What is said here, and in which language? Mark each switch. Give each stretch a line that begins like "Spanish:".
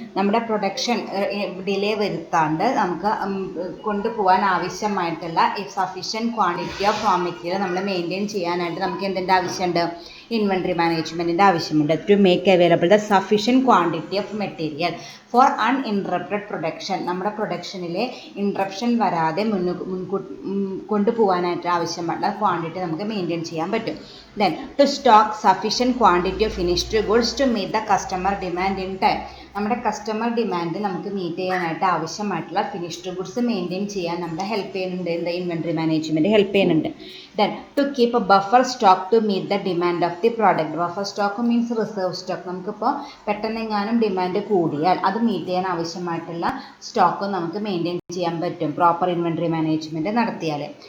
Malayalam: നമ്മുടെ production delay വരുത്താണ്ട് നമുക്ക് കൊണ്ടുപോകാൻ ആവശ്യമായിട്ടുള്ള sufficient quantity of raw material നമ്മൾ മെയിൻറ്റെയിൻ ചെയ്യാനായിട്ട് നമുക്ക് എന്തിൻ്റെ ആവശ്യമുണ്ട്? ഇൻവെൻട്രി മാനേജ്മെൻറ്റിൻ്റെ ആവശ്യമുണ്ട്.
English: To make available the sufficient quantity of material for uninterrupted production.
Malayalam: നമ്മുടെ പ്രൊഡക്ഷനിലെ ഇൻട്രപ്ഷൻ വരാതെ കൊണ്ടുപോകാനായിട്ട് ആവശ്യമുള്ള ക്വാണ്ടിറ്റി നമുക്ക് മെയിൻറ്റെയിൻ ചെയ്യാൻ പറ്റും.
English: Then to stock sufficient quantity of finished goods to meet the customer demand in time.
Malayalam: നമ്മുടെ കസ്റ്റമർ ഡിമാൻഡ് നമുക്ക് മീറ്റ് ചെയ്യാനായിട്ട് ആവശ്യമായിട്ടുള്ള ഫിനിഷ്ഡ് ഗുഡ്സ് മെയിൻറ്റെയിൻ ചെയ്യാൻ നമ്മളെ ഹെൽപ്പ് ചെയ്യുന്നുണ്ട്. എന്താ ഇൻവെൻട്രി മാനേജ്മെൻറ്റ് ഹെൽപ്പ് ചെയ്യുന്നുണ്ട്.
English: Then to keep a buffer stock to meet the demand of the product. Buffer stock means reserve stock.
Malayalam: നമുക്കിപ്പോൾ പെട്ടെന്നെങ്ങാനും ഡിമാൻഡ് കൂടിയാൽ അത് മീറ്റ് ചെയ്യാൻ ആവശ്യമായിട്ടുള്ള സ്റ്റോക്ക് നമുക്ക് മെയിൻറ്റെയിൻ ചെയ്യാൻ പറ്റും പ്രോപ്പർ ഇൻവെൻട്രി മാനേജ്മെൻറ്റ് നടത്തിയാൽ.